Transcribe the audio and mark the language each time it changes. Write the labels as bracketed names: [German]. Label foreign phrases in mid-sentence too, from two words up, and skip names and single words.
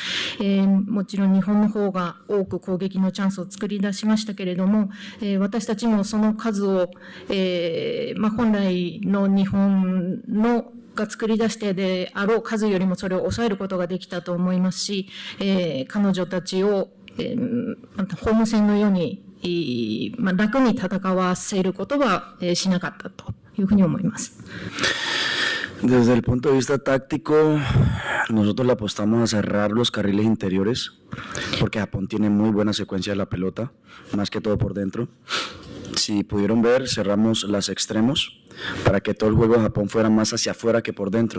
[Japanese] もちろん日本の方が多く攻撃のチャンスを作り出しましたけれども、私たちもその数を、本来の日本のが作り出してであろう数よりもそれを抑えることができたと思いますし、彼女たちを、ホーム戦のように、楽に戦わせることは、しなかったというふうに思います。 [Spanish] Desde el punto de vista táctico, nosotros le apostamos a cerrar los carriles interiores, porque Japón tiene muy buena secuencia de la pelota, más que todo por dentro. si pudieron ver, cerramos las extremos para que todo el juego de Japón fuera más hacia afuera que por dentro.